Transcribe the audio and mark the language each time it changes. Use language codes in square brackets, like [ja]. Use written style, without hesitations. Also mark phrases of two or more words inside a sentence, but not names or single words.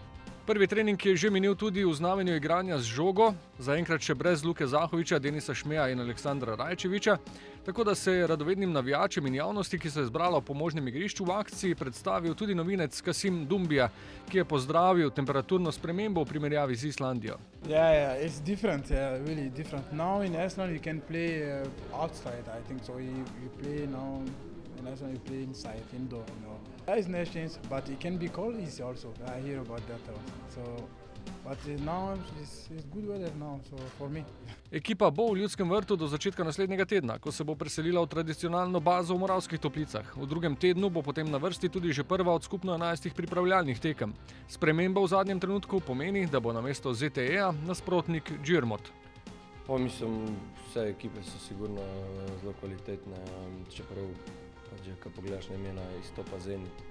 [sl] Prvi trening je že minil tudi v znamenju igranja z žogo, zaenkrat še brez Luke Zahovića, Denisa Šmeja in Aleksandra Rajčevića, tako da se je radovednim navijačem in javnosti, ki se je zbrala v pomožnem igrišču, v akciji predstavil tudi novinec Kasim Dumbija, ki je pozdravil temperaturno spremembo v primerjavi z Islandijo. [en] It's different, really different. Now in Iceland you can play outside, I think so. You play now in Iceland you play inside, indoor, you know. It's nice change, but it can be cold easy also. I hear about that also. So, but now it's good weather now, so for me. [sl] Ekipa bo v Ljudskem vrtu do začetka naslednjega tedna, ko se bo preselila v tradicionalno bazo v Moravskih Toplicah. V drugem tednu bo potem na vrsti tudi že prva od skupno 11 pripravljalnih tekem. Sprememba v zadnjem trenutku pomeni, da bo namesto ZTE-ja nasprotnik Džirmot. Mislim, vse ekipe so sigurno zelo kvalitetne, čeprav ko pogledaš na imena, izstopa Zenit.